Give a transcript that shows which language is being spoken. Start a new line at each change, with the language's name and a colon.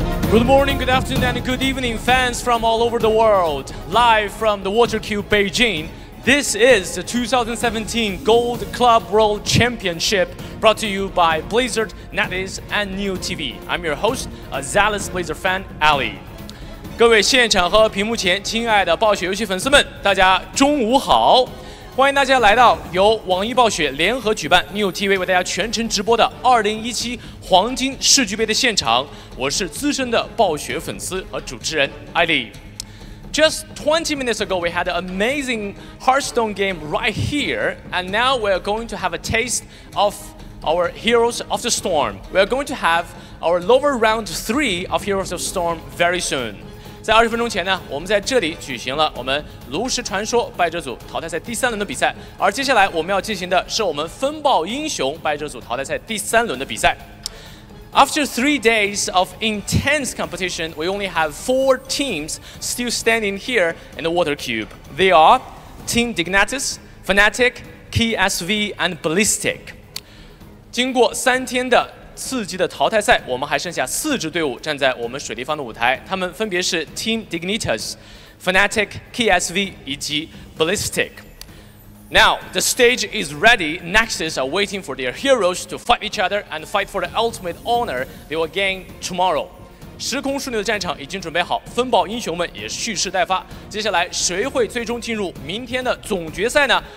English: Good morning, good afternoon, and good evening, fans from all over the world. Live from the Water Cube Beijing, this is the 2017 Gold Club World Championship brought to you by Blizzard, NetEase, and Neo TV. I'm your host, a zealous Blizzard fan, Ali.
Chinese: 各位现场和屏幕前亲爱的暴雪游戏粉丝们，大家中午好！欢迎大家来到由网易暴雪联合举办 Neo TV 为大家全程直播的2017黄金世俱杯的现场。我是资深的暴雪粉丝和主持人艾丽。
English: Just 20 minutes ago, we had an amazing Hearthstone game right here, and now we're going to have a taste of our Heroes of the Storm. We're going to have our lower round 3 of Heroes of the Storm very soon.
Chinese: 在20分钟前呢，我们在这里举行了我们炉石传说败者组淘汰赛第3轮的比赛，而接下来我们要进行的是我们风暴英雄败者组淘汰赛第3轮的比赛。
English: After 3 days of intense competition, we only have 4 teams still standing here in the Water Cube. They are Team Dignitas, Fnatic, KSV, and Ballistic.
Chinese: 经过3天的刺激的淘汰赛，我们还剩下4支队伍站在我们水立方的舞台，他们分别是 Team Dignitas、Fnatic、KSV 以及 Ballistic。
English: Now the stage is ready. Nexus are waiting for their heroes to fight each other and fight for the ultimate honor they will gain tomorrow.
Chinese: 时空枢纽的战场已经准备好，风暴英雄们也蓄势待发。接下来谁会最终进入明天的总决赛呢？